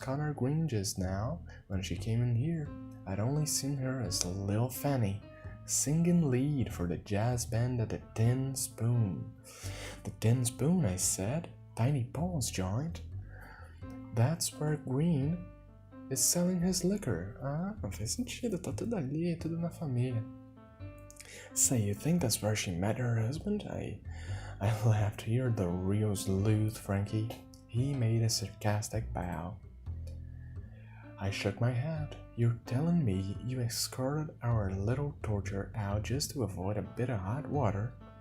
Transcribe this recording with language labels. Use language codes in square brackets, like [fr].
[en] Connor Green just now when she came in here. I'd only seen her as Lil Fanny, singing lead for the jazz band at the Tin Spoon. The Tin Spoon, I said. Tiny Paul's joint. That's where Green is selling his liquor. [pt] Faz sentido, tá tudo ali, tudo na família. [en] Say, you think that's where she met her husband? I laughed. You're the real sleuth, Frankie. He made a sarcastic bow. I shook my head. You're telling me you escorted our little torture out just to avoid a bit of hot water?